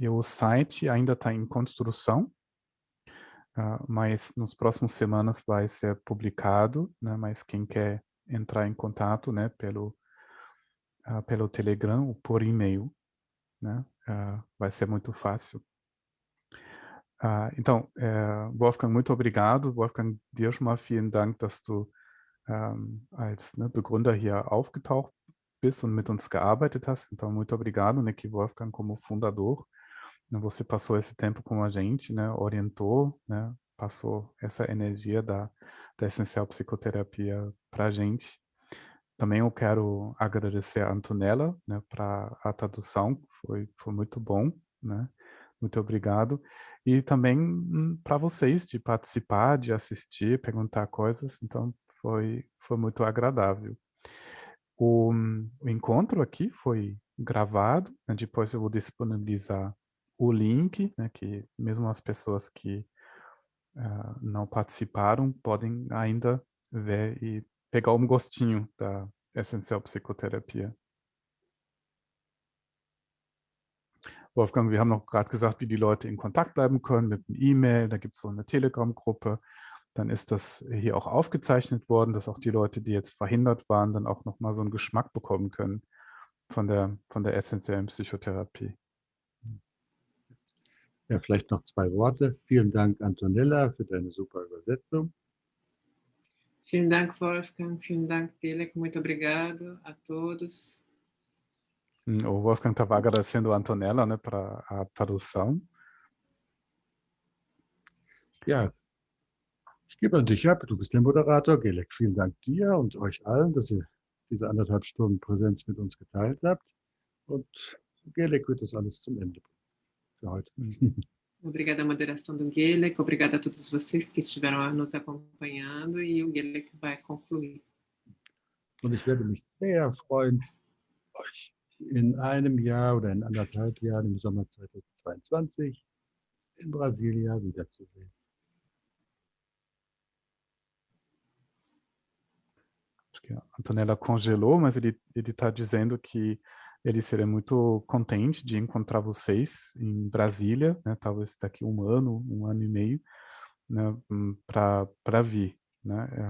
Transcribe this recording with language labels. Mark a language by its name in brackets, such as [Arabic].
[Portuguese] O site ainda está em construção, mas nos próximos semanas vai ser publicado, né? Mas quem quer entrar em contato, né, pelo Telegram ou por e-mail, né? Vai ser muito fácil. Então, Wolfgang, muito obrigado. [German] Wolfgang, dir schon mal vielen Dank, dass du als Begründer hier aufgetaucht bist und mit uns gearbeitet hast. [Portuguese] Então, muito obrigado, né, que Wolfgang, como fundador, né, você passou esse tempo com a gente, né, orientou, né, passou essa energia da Essencial Psicoterapia para a gente. Também eu quero agradecer a Antonella, né, para a tradução, foi muito bom, né? Muito obrigado. E também para vocês de participar, de assistir, perguntar coisas, então foi muito agradável. O encontro aqui foi gravado, né? Depois eu vou disponibilizar o link, né, que mesmo as pessoas que não participaram podem ainda ver e pegar um gostinho da Essencial Psicoterapia. [German] Wolfgang, wir haben noch gerade gesagt, wie die Leute in Kontakt bleiben können mit einem E-Mail, da gibt es so eine Telegram-Gruppe. Dann ist das hier auch aufgezeichnet worden, dass auch die Leute, die jetzt verhindert waren, dann auch nochmal so einen Geschmack bekommen können von der essentiellen Psychotherapie. Ja, vielleicht noch 2 Worte. Vielen Dank, Antonella, für deine super Übersetzung. Vielen Dank, Wolfgang. Vielen Dank, Gelek. [Portuguese] Muito obrigado a todos. O Wolfgang estava agradecendo a Antonella, né, para a tradução. [German] Ja, ich gebe an dich ab. Du bist der Moderator. Gelek, vielen Dank dir und euch allen, dass ihr diese 1,5 Stunden Präsenz mit uns geteilt habt. Und Gelek wird das alles zum Ende bringen für heute. [Portuguese] Obrigada à moderação do Gelek, obrigada a todos vocês que estiveram nos acompanhando e o Gelek vai concluir. [German] Und ich werde mich sehr freuen, euch in einem Jahr oder in 1,5 Jahren im Sommer 2022 in Brasília wiederzusehen. [Portuguese] Acho que a Antonella congelou, mas ele está dizendo que ele seria muito contente de encontrar vocês em Brasília, né, talvez daqui um ano e meio, né, para vir. Né?